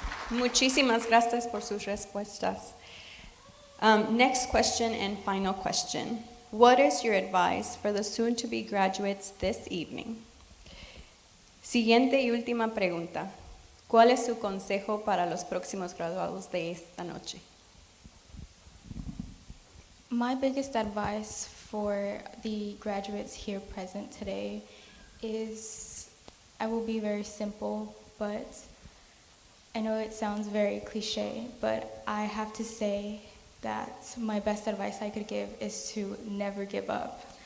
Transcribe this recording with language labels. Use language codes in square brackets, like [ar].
[es] Muchísimas gracias por sus respuestas. [en] Next question and final question. What is your advice for the soon-to-be graduates this evening? [es] Siguiente y última pregunta. ¿Cuál es su consejo para los próximos graduados de esta noche? [en] My biggest advice for the graduates here present today is, I will be very simple, but I know it sounds very cliche, but I have to say that my best advice I could give is to never give up.